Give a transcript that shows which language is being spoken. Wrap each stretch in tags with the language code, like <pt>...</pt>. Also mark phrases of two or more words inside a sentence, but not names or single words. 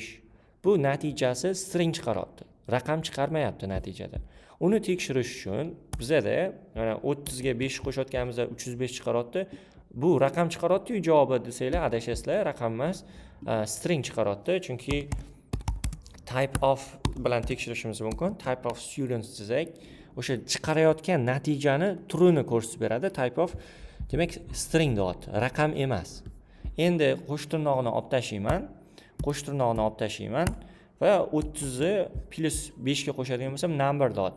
<uz>Bu natijasi string chiqaryapti. Raqam chiqarmayapti natijada. Uni tekshirish uchun bizada mana 30 ga 5 qo'shayotganimizda 305 chiqaryapti. bu raqam chiqaryapti-yu javobi desanglar adashasizlar, raqam emas, string chiqaryapti. Chunki</uz> <en>type of</en> <uz>bilan tekshirishimiz mumkin.</uz> <en>Type of students</en> <uz>desak, o'sha chiqarayotgan natijani turini ko'rsatib beradi.</uz> <en>Type of</en> <uz>demak string deyapti, raqam emas. Endi qo'sh tirnoqni olib tashlayman. Qo'sh tirnoqni olib tashlayman va 30 ni plus 5 ga qo'shadigan bo'lsam number deyapti.</uz>